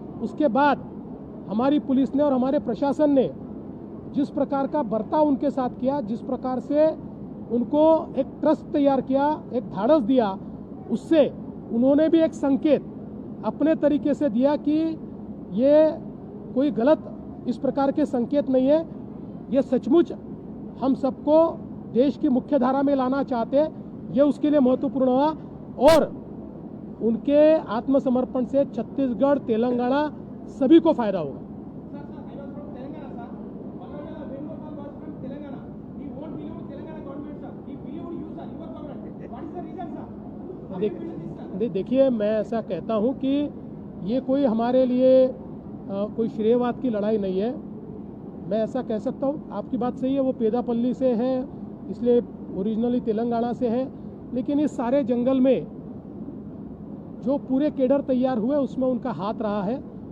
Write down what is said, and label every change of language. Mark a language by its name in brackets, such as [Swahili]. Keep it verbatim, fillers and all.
[Hindi] उसके बाद हमारी पुलिस ने और हमारे प्रशासन ने जिस प्रकार का बर्ताव उनके साथ किया, जिस प्रकार से उनको एक ट्रस्ट तैयार किया, एक धाड़स दिया, उससे उन्होंने भी एक संकेत अपने तरीके से दिया कि ये कोई गलत इस प्रकार के संकेत नहीं है, ये सचमुच हम सबको देश की मुख्य धारा में लाना चाहते हैं। ये उसके लिए महत्वपूर्ण हुआ, और उनके आत्मसमर्पण से छत्तीसगढ़, तेलंगाना सभी को फायदा होगा। [English] Sir, sir, I was from Telangana, sir. One of the Venugopal was from Telangana. He won't believe Telangana government, sir. He believed you, sir, your government. What is the reason, sir? How you [Hindi] देख- [English] feel this, sir? [Hindi] दे- देखिए, मैं ऐसा कहता हूँ कि ये कोई हमारे लिए अ, कोई श्रेयवाद की लड़ाई नहीं है। मैं ऐसा कह सकता हूँ, आपकी बात सही है, वो पेदापल्ली से है, इसलिए ओरिजिनली तेलंगाना से है, लेकिन इस सारे जंगल में जो पूरे केडर तैयार हुए उसमें उनका हाथ रहा है।